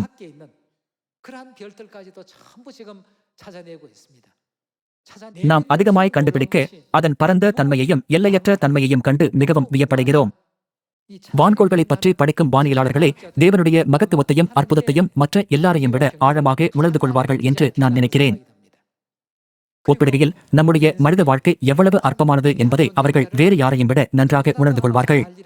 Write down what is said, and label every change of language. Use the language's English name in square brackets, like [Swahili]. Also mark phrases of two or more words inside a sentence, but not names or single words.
[Korean] 밖에 있는 그러한 별들까지도 전부 지금 찾아내고 있습니다. [Tamil] நாம் அதிகமாய் கண்டுபிடிக்க அதன் பரந்த தன்மையையும் எல்லையற்ற தன்மையையும் கண்டு மிகவும் வியப்படைகிறோம். வான்கோள்களை பற்றி படிக்கும் வானியலாளர்களே தேவனுடைய மகத்துவத்தையும் அற்புதத்தையும் மற்ற எல்லாரையும் விட ஆழமாக உணர்ந்து கொள்வார்கள் என்று நான் நினைக்கிறேன். ஒப்பிடுகையில் நம்முடைய மனித வாழ்க்கை எவ்வளவு அற்பமானது என்பதை அவர்கள் வேறு யாரையும் விட நன்றாக உணர்ந்து கொள்வார்கள்.